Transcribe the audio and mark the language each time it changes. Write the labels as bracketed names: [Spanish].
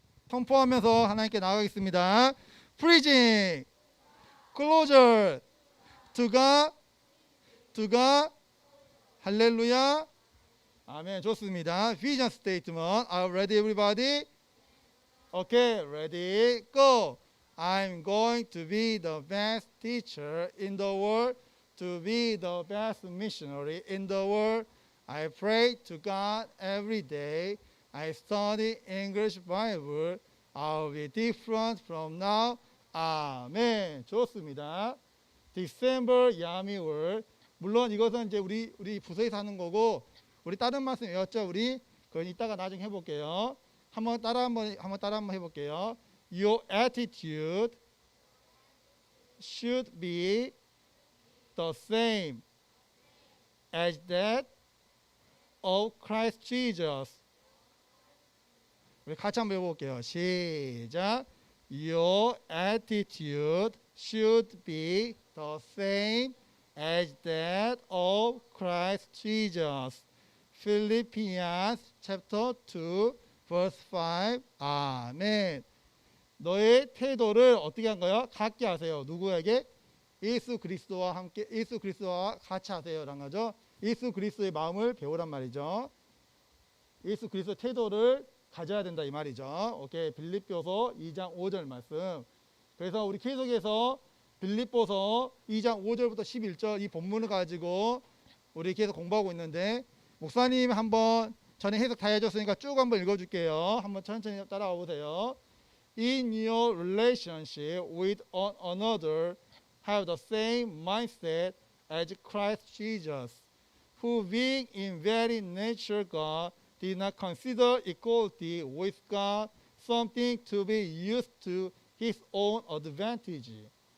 [Korean] 선포하면서 하나님께 나가겠습니다. [English] Preaching, closer, to God, to God, 할렐루야. [Korean] 아멘. 좋습니다. [English] Vision statement. Are you ready, everybody? Okay, ready, go. I'm going to be the best teacher in the world, to be the best missionary in the world. I pray to God every day. I study English Bible. I'll be different from now. [Korean] 아멘. 좋습니다. [English] December Yami Word. [Korean] 물론 이것은 이제 우리 부서에서 하는 거고, 우리 다른 말씀 외웠죠? 우리 그건 이따가 나중에 해볼게요. 한번 따라 한번 해볼게요. [English] Your attitude should be the same as that of Christ Jesus. [Korean] 우리 같이 한번 해볼게요. 시작. [English] Your attitude should be the same as that of Christ Jesus. Philippians chapter 2 verse 5. [Korean] 아멘. 너의 태도를 어떻게 한 거예요? 같게 하세요. 누구에게? 예수 그리스도와 함께, 예수 그리스도와 같이 하세요라는 거죠. 예수 그리스도의 마음을 배우란 말이죠. 예수 그리스도의 태도를 가져야 된다 이 말이죠. 오케이. 빌립보서 2장 5절 말씀. 그래서 우리 계속해서 빌립보서 2장 5절부터 11절 이 본문을 가지고 우리 계속 공부하고 있는데, 목사님 한번 전에 해석 다 해줬으니까 쭉 한번 읽어줄게요. 한번 천천히 따라와 보세요. [English] In your relationship with one another, have the same mindset as Christ Jesus, who being in very nature God, did not consider equality with God something to be used to his own advantage.